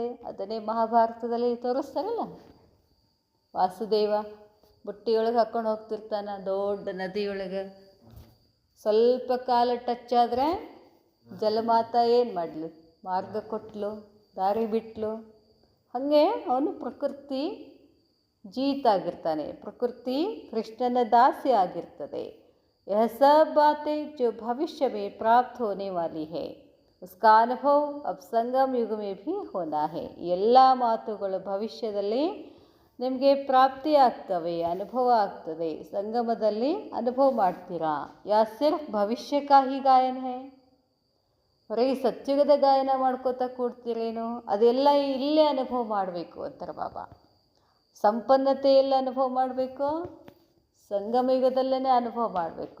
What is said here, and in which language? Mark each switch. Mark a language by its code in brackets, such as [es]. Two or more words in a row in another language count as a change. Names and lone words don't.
[kn] ಅದನ್ನೇ ಮಹಾಭಾರತದಲ್ಲಿ ತೋರಿಸ್ತಾರಲ್ಲ, ವಾಸುದೇವ ಬುಟ್ಟಿಯೊಳಗೆ ಹಾಕ್ಕೊಂಡು ಹೋಗ್ತಿರ್ತಾನೆ ದೊಡ್ಡ ನದಿಯೊಳಗೆ. ಸ್ವಲ್ಪ ಕಾಲ ಟಚ್ ಆದರೆ ಜಲಮಾತಾ ಏನು ಮಾಡಲಿ? ಮಾರ್ಗ ಕೊಟ್ಟಲು, ದಾರಿ ಬಿಟ್ಟಲು. ಹಾಗೆ ಅವನು ಪ್ರಕೃತಿ ಜೀತಾಗಿರ್ತಾನೆ, ಪ್ರಕೃತಿ ಕೃಷ್ಣನ ದಾಸಿ ಆಗಿರ್ತದೆ. [hi] यह सब बातें जो भविष्य में प्राप्त होने वाली है उसका अनुभव अब संगम युग में भी होना है. [kn] ಎಲ್ಲ ಮಾತುಗಳು ಭವಿಷ್ಯದಲ್ಲಿ ನಿಮಗೆ ಪ್ರಾಪ್ತಿ ಆಗ್ತವೆ, ಅನುಭವ ಆಗ್ತದೆ. ಸಂಗಮದಲ್ಲಿ ಅನುಭವ ಮಾಡ್ತೀರಾ. [hi] या सिर्फ भविष्य का ही गायन है, [kn] ಬರೀ ಸತ್ಯುಗದ ಗಾಯನ ಮಾಡ್ಕೋತಾ ಕೂಡ್ತೀರೇನು? ಅದೆಲ್ಲ ಇಲ್ಲೇ ಅನುಭವ ಮಾಡಬೇಕು ಅಂತಾರೆ ಬಾಬಾ. ಸಂಪನ್ನತೆಯಲ್ಲಿ ಅನುಭವ ಮಾಡಬೇಕು, ಸಂಗಮಯುಗದಲ್ಲೇ ಅನುಭವ ಮಾಡಬೇಕು.